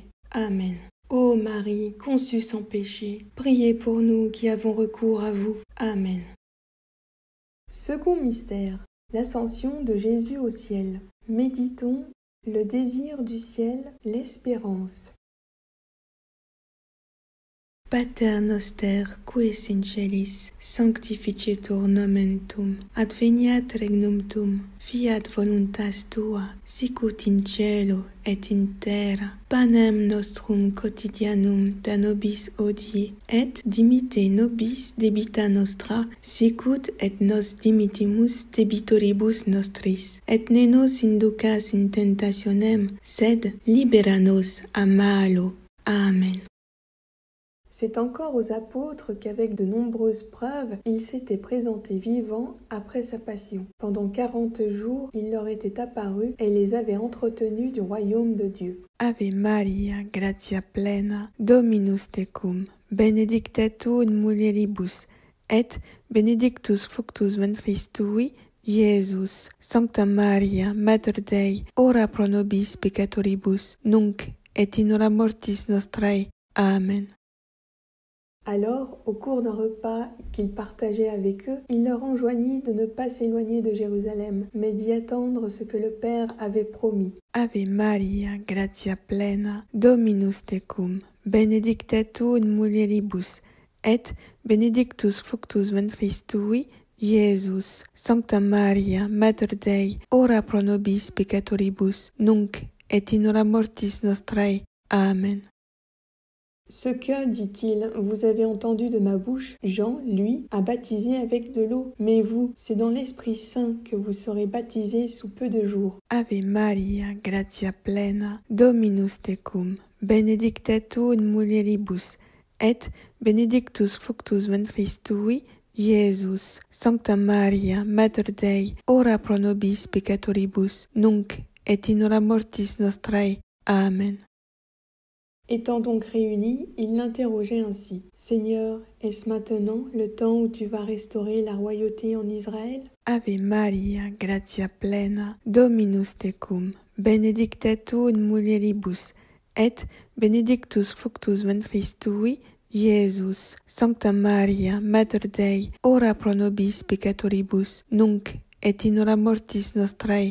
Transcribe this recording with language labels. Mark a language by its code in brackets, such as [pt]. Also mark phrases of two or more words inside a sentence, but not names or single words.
[fr] Amen. Ô Marie, conçue sans péché, priez pour nous qui avons recours à vous. Amen. Second mystère, l'ascension de Jésus au ciel. Méditons le désir du ciel, l'espérance. [la] Pater noster, qui es in celis, sanctificetur nomen tuum, adveniat regnum tuum, fiat voluntas tua, sic ut in cielo et in terra. Panem nostrum quotidianum da nobis hodie, et dimitte nobis debita nostra, sic ut et nos dimittimus debitoribus nostris. Et ne nos inducas in tentationem, sed libera nos a malo. Amen. [fr] C'est encore aux apôtres qu'avec de nombreuses preuves, il s'était présenté vivant après sa passion. Pendant 40 jours, il leur était apparu et les avait entretenus du royaume de Dieu. [la] Ave Maria, gratia plena, Dominus tecum, benedicta tu in mulieribus, et benedictus fructus ventris tui, Iesus. Sancta Maria, Mater Dei, ora pro nobis peccatoribus, nunc et in hora mortis nostrae. Amen. [fr] Alors, au cours d'un repas qu'il partageait avec eux, il leur enjoignit de ne pas s'éloigner de Jérusalem, mais d'y attendre ce que le Père avait promis. [la] Ave Maria, gratia plena, Dominus tecum, benedicta tu in mulieribus, et benedictus fructus ventris tui, Iesus. Sancta Maria, Mater Dei, ora pro nobis peccatoribus, nunc et in hora mortis nostrae. Amen. [fr] Ce que, dit-il, vous avez entendu de ma bouche, Jean, lui, a baptisé avec de l'eau, mais vous, c'est dans l'Esprit Saint que vous serez baptisés sous peu de jours. [la] Ave Maria, gratia plena, Dominus tecum, benedicta tu in mulieribus, et benedictus fructus ventris tui, Iesus. Sancta Maria, Mater Dei, ora pro nobis peccatoribus, nunc et in hora mortis nostrae. Amen. [fr] Étant donc réunis, ils l'interrogeaient ainsi. « Seigneur, est-ce maintenant le temps où tu vas restaurer la royauté en Israël ?» [la] Ave Maria, gratia plena, Dominus tecum, benedicta tu in mulieribus, et benedictus fructus ventris tui, Iesus, Sancta Maria, Mater Dei, ora pro nobis peccatoribus, nunc et in hora mortis nostrae.